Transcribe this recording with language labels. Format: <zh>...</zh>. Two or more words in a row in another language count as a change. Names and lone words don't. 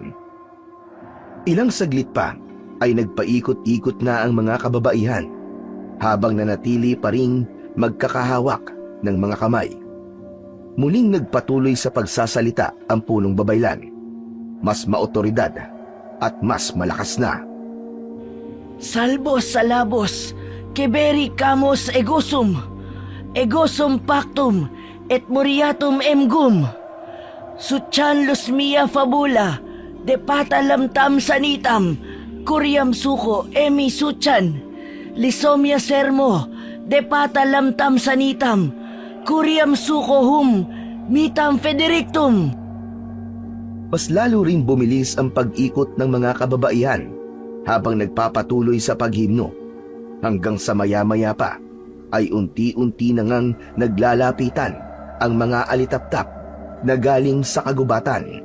<tl>Ilang saglit pa ay nagpaikot-ikot na ang mga kababaihan habang nanatili pa ring magkakahawak ng mga kamay. Muling nagpatuloy sa pagsasalita ang punong babaylan, mas maotoridad at mas malakas na.</tl> <la>Salbos salabos, keberi kamus egosum pactum et muriatum emgum, suchan los mia fabula, depata lamtam sanitam, kuriam suko emi suchan, lisomia sermo, depata lamtam sanitam, kuriam suko hum, mitam federictum.</la> <tl>Mas lalo rin bumilis ang pag-ikot ng mga kababaihan habang nagpapatuloy sa paghimno, hanggang sa maya-maya pa ay unti-unti na ngang naglalapitan ang mga alitaptap na galing sa kagubatan.</tl>